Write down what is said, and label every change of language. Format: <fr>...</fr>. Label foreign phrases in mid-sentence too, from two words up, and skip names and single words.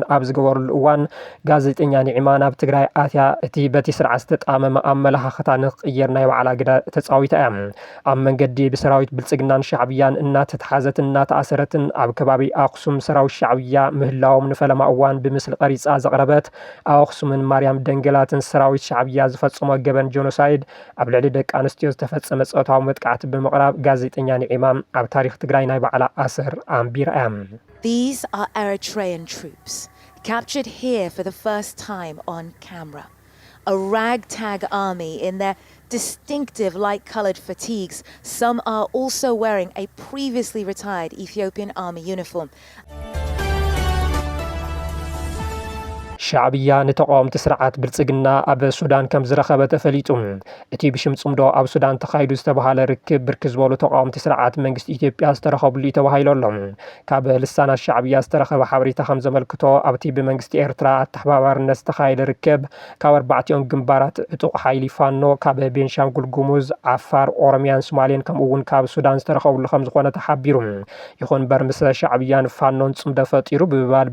<ti>ኣብ ዝገበሩሉ እዋን ጋዜጠኛ ኒዕማ ናብ ትግራይ ኣትያ እቲ በቲ ስርዓት ዝተጣመመ ኣመለኻኽታ ንኽቕየር ናይ ባዕላ ግደ ተጻዊታ እያ ኣብ መንገዲ ብሰራዊት ብልጽግናን ሻዕብያን እናተተሓዘትን እናተኣሰረትን ኣብ ከባቢ ኣኽሱም ሰራዊት ሻዕብያ ምህላዎም ንፈለማ እዋን ብምስሊ ቀሪጻ ዘቕረበት ኣብ ኣኽሱምን ማርያም ደንገላትን ሰራዊት ሻዕብያ ዝፈጽሞ ገበን ጆኖሳይድ ኣብ ልዕሊ ደቂ ኣንስትዮ ዝተፈጸመ ፆታዊ መጥቃዕቲ ብምቕራብ ጋዜጠኛ ኒዕማ ኣብ ታሪክ ትግራይ ናይ ባዕላ ኣስር ኣንቢራ እያ</ti> <en>These are Eritrean troops captured here for the first time on camera. A ragtag army in their distinctive light-colored fatigues. Some are also wearing a previously retired Ethiopian army uniform.</en> <ti>ሻዕብያ ንተቃውምቲ ስርዓት ብልጽግና ኣብ ሱዳን ከም ዝረኸበ ተፈሊጡ እቲ ብሽም ጽምዶ ኣብ ሱዳን ተኻይዱ ዝተባሃለ ርክብ ብርክ ዝበሉ ተቃውምቲ ስርዓት መንግስቲ ኢትዮጵያ ዝተረኸብሉ ተባሂሉ ኣሎ ካብ ልሳናት ሻዕብያ ዝተረኸበ ሓበሬታ ከም ዘመልክቶ ኣብቲ ብመንግስቲ ኤርትራ ኣተሓባባርነት ዝተኻየደ ርክብ ካብ ኣርባዕቲኦም ግንባራት ዕጡቕ ሓይሊ ፋኖ ካብ ቤንሻንጉል ጉሙዝ ዓፋር ኦሮሚያን ሶማሌን ከምኡ እውን ካብ ሱዳን ዝተረኸብሉ ከም ዝኾነ ተሓቢሩ ይኹን እምበር ምስ ሻዕብያን ፋኖን ጽምዶ ፈጢሩ ብምባል</ti>